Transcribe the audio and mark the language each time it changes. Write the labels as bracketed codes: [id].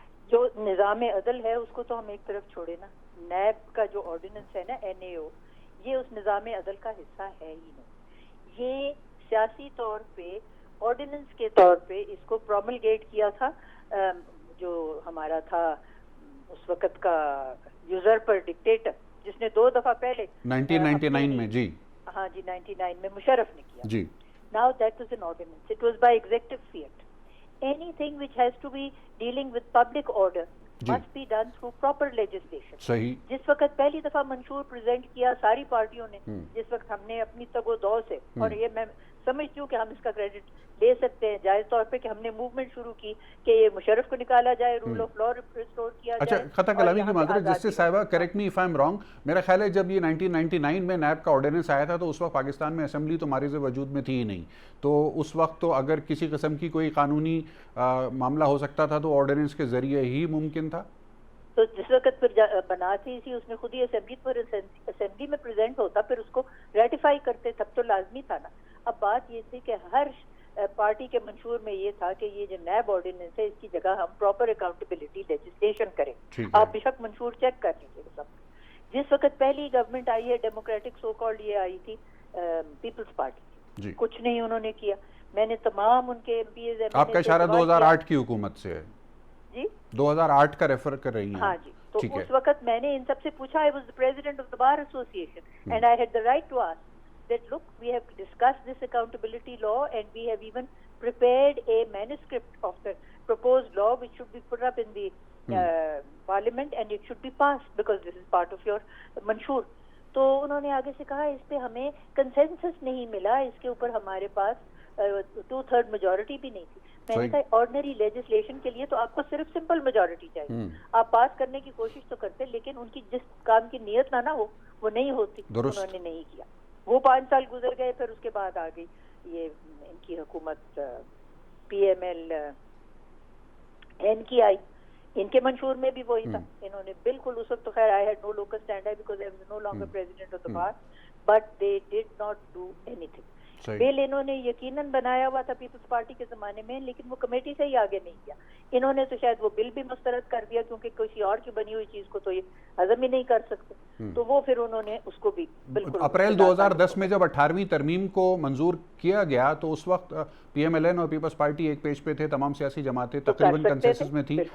[ur] جو نظام عدل ہے اس کو تو ہم ایک طرف چھوڑے نا، نیب کا جو آرڈیننس ہے نا NAO، یہ اس نظام عدل کا حصہ ہے ہی نہیں. یہ سیاسی طور پہ آرڈیننس کے طور پہ اس کو پروملگیٹ کیا تھا جو ہمارا تھا اس وقت کا یوزرپر ڈکٹیٹر، جس نے 2 دفعہ پہلے 1999 میں. جی ہاں جی 99 میں مشرف نے کیا. جی. [en] Now that was an ordinance. It was by executive fiat. Anything which has to be dealing with public order must be done through proper legislation. [ur] صحیح. جس وقت پہلی دفعہ منشور پریزنٹ کیا ساری پارٹیوں نے، جس وقت ہم نے اپنی تگ و دو سے، اور یہ میں سمجھتی ہوں کہ ہم اس کا کریڈٹ لے سکتے ہیں جائز طور پہ، کہ ہم نے موومنٹ شروع کی کہ یہ مشرف کو نکالا جائے، رول آف لا ریسٹور کیا جائے. اچھا، خطا کلامی کی معذرت جسٹس صاحبہ، [en] correct me if I am wrong, [ur] میرا خیال ہے جب یہ 1999 میں نیب کا آرڈیننس آیا تھا تو اس وقت پاکستان میں اسمبلی تو مارز وجود میں تھی ہی نہیں، تو اس وقت تو اگر کسی قسم کی کوئی قانونی معاملہ ہو سکتا تھا تو آرڈیننس کے ذریعے ہی ممکن تھا. تو جس وقت پھر بناتی تھی اس نے خود ہی اسمبلی میں پریزنٹ ہوتا، پھر اس کو ریٹیفائی کرتے، تب تو لازمی تھا نا. اب بات یہ تھی کہ ہر پارٹی کے منشور میں یہ تھا کہ یہ جو نیب آرڈیننس ہے اس کی جگہ ہم پراپر اکاؤنٹیبلٹی لیجسلیشن کریں. آپ بے شک منشور چیک کر لیجیے سب. جس وقت پہلی گورنمنٹ آئی ہے ڈیموکریٹک سو کالڈ، یہ آئی تھی پیپلز پارٹی، کچھ نہیں انہوں نے کیا. میں نے تمام ان کے ایم پی ایز، آپ کا اشارہ 2008 کی حکومت سے ہے؟ جی 2008 کا ریفر کر رہی ہیں. ہاں جی. تو اس وقت میں نے ان سب سے پوچھا، [en] I was the president of the bar association and I had the right to ask that look, we have discussed this accountability law and we have even prepared a manuscript of the proposed law which should be put up in the parliament and it should be passed because this is part of your manshur. [ur] تو انہوں نے آگے سے کہا اس پہ ہمیں consensus نہیں ملا، اس کے اوپر ہمارے پاس 2/3 میجورٹی بھی نہیں تھی. میں نے کہا آرڈنری لیجسلیشن کے لیے تو آپ کو صرف سمپل میجورٹی چاہیے، آپ پاس کرنے کی کوشش تو کرتے، لیکن ان کی جس کام کی نیت نہ ہو وہ نہیں ہوتی. انہوں نے نہیں کیا. وہ 5 سال گزر گئے، پھر اس کے بعد آ گئی یہ ان کی حکومت PML N کی آئی. ان کے منشور میں بھی وہی تھا. انہوں نے بالکل اس وقت تو خیر [en] I had no locus standi because I was no longer president of the bar, but they did not do anything. [ur] بل انہوں نے یقیناً بنایا ہوا تھا پیپلز پارٹی کے زمانے میں، لیکن وہ کمیٹی سے ہی آگے نہیں کیا. انہوں نے تو شاید وہ بل بھی مسترد کر دیا کیونکہ کسی اور کی بنی ہوئی چیز کو تو یہ ہضم ہی نہیں کر سکتے. تو وہ پھر انہوں نے اس کو بھی بالکل اپریل 2010 میں جب 18ویں ترمیم کو منظور کیا گیا تو اس وقت PMLN اور پیپلز پارٹی ایک پیج پہ تھے، تمام سیاسی جماعتیں تقریباً کنسنسس میں تھی.